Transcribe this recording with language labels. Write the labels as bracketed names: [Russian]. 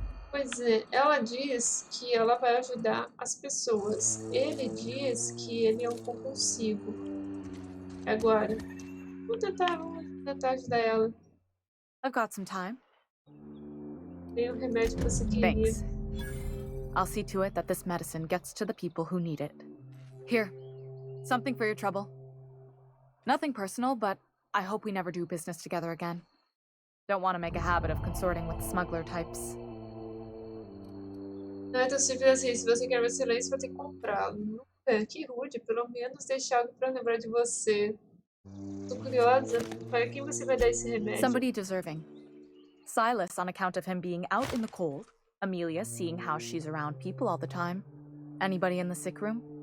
[Portuguese] Pois é, ela diz que ela vai ajudar as pessoas. Ele diz que ele é um compulsivo. Agora, vou tentar ajudar ela. [English] I've got some time. [Portuguese] Tem um remédio que você queria. [English] Thanks. I'll see to it that this medicine gets to the people who need it. Here, Something for your trouble. Nothing personal, but I hope we never do business together again. Don't want to make a habit of consorting with smuggler types. [Portuguese] Não é tão simples assim. Se você quer meu silêncio, vai ter que comprá-lo. Nunca. Que rude. Pelo menos deixar algo pra lembrar de você. Tô curiosa. Para quem você vai dar esse remédio? [English] Somebody deserving. Silas, on account of him being out in the cold. Amelia, seeing how she's around people all the time. Anybody in the sick room?